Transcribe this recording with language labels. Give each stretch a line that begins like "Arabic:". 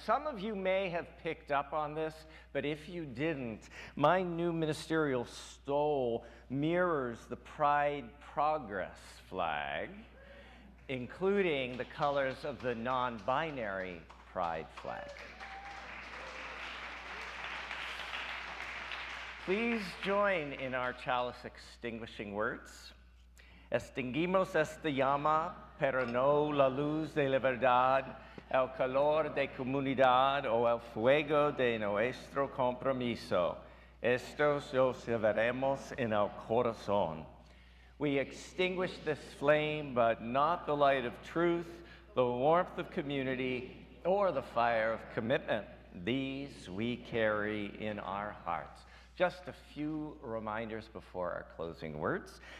English: Some of you may have picked up on this, but if you didn't, my new ministerial stole mirrors the Pride Progress flag, including the colors of the non-binary Pride flag. Please join in our chalice extinguishing words.
Spanish: Extinguimos esta llama, pero no la luz de la verdad, el calor de comunidad o el fuego de nuestro compromiso. Estos los llevaremos en el corazón.
English: We extinguish this flame, but not the light of truth, the warmth of community, or the fire of commitment. these we carry in our hearts. Just a few reminders before our closing words.